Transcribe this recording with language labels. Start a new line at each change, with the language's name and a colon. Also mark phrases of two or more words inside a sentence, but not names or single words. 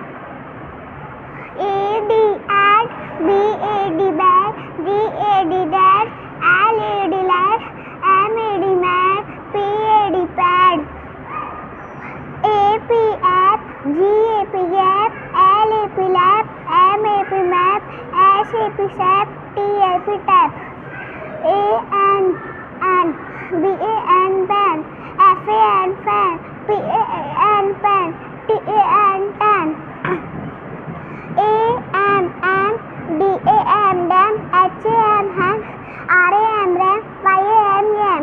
English: A D ad, B A D bag, D A D dad, L A D lad, M A D mad, P A D pad. A P app, G A P gap, L A P lap, M A P map, S A P sap, T A P tap. A N B A N ban, F A N fan, P A N pan, T A N tan. A M D A M dam, H A M ham, R A M ram, Y A M yam.